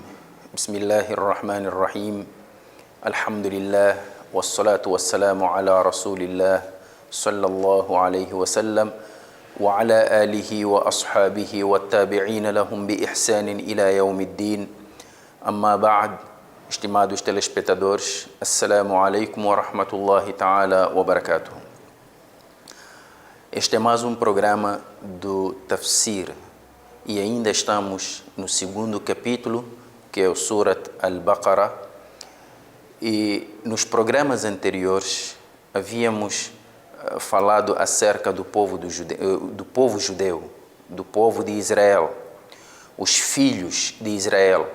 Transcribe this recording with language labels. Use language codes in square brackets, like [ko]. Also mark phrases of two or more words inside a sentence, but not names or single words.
[ar] بسم الله الرحمن الرحيم. الحمد لله والصلاة والسلام على رسول الله صلى الله عليه وسلم وعلى آله وأصحابه والتابعين لهم بإحسان إلى يوم الدين. أما بعد، [pt] estimados telespectadores, [ar] السلام عليكم ورحمة الله تعالى وبركاته. [pt] Este é mais um programa do Tafsir e ainda estamos no segundo capítulo, que é o Surat Al-Baqarah. E nos programas anteriores havíamos falado acerca do povo judeu, do povo de Israel, os filhos de Israel.